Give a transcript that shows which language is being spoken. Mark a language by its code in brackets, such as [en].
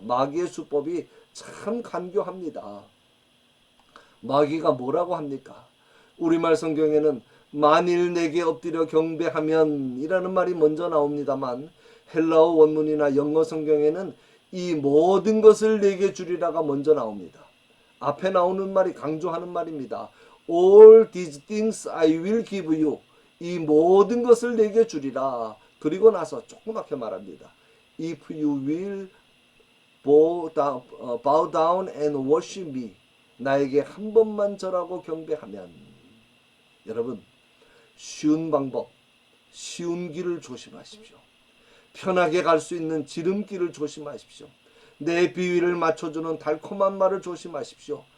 [ko] 마귀의 수법이 참 간교합니다. 마귀가 뭐라고 합니까? 우리말 성경에는 만일 내게 엎드려 경배하면 이라는 말이 먼저 나옵니다만 헬라어 원문이나 영어 성경에는 이 모든 것을 내게 주리라가 먼저 나옵니다. 앞에 나오는 말이 강조하는 말입니다. [en] All these things I will give you. [ko] 이 모든 것을 내게 주리라. 그리고 나서 조그맣게 말합니다. [en] If you will bow down and worship me. [ko] 나에게 한 번만 절하고 경배하면. 여러분 쉬운 방법, 쉬운 길을 조심하십시오. 편하게 갈 수 있는 지름길을 조심하십시오. 내 비위를 맞춰주는 달콤한 말을 조심하십시오.